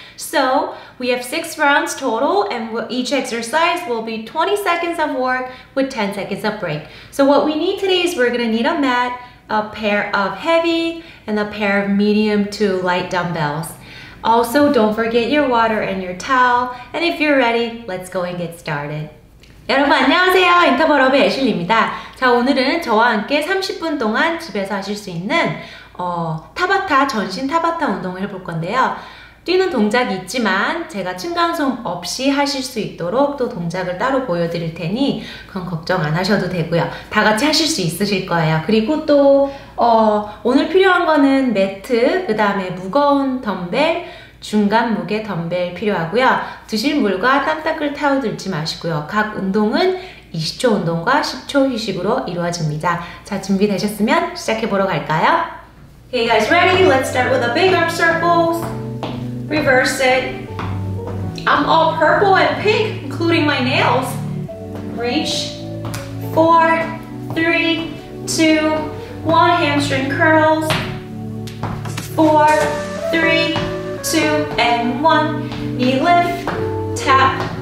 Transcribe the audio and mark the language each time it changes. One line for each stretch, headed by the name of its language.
English: So we have 6 rounds total, and each exercise will be 20 seconds of work with 10 seconds of break. So what we need today is we're going to need a mat, a pair of heavy, and a pair of medium to light dumbbells. Also, don't forget your water and your towel. And if you're ready, let's go and get started.
Korean: 여러분 안녕하세요. 인터벌업의 애슐리입니다. 자, 오늘은 저와 함께 30분 동안 집에서 하실 수 있는 타바타, 전신 타바타 운동을 해볼 건데요. 뛰는 동작이 있지만 제가 층간소음 없이 하실 수 있도록 또 동작을 따로 보여드릴 테니 그건 걱정 안 하셔도 되고요. 다 같이 하실 수 있으실 거예요. 그리고 또 오늘 필요한 거는 매트, 그 다음에 무거운 덤벨, 중간 무게 덤벨 필요하고요. 드실 물과 땀 닦을 타올 들지 마시고요. 각 운동은 20초 운동과 10초 휴식으로 이루어집니다. 자, 준비되셨으면 시작해보러 갈까요?
English: Okay guys, ready? Let's start with a big arm circles. Reverse it. I'm all purple and pink, including my nails. Reach. 4, 3, 2, 1. Hamstring curls. 4, 3, 2, and 1. Knee lift. Tap.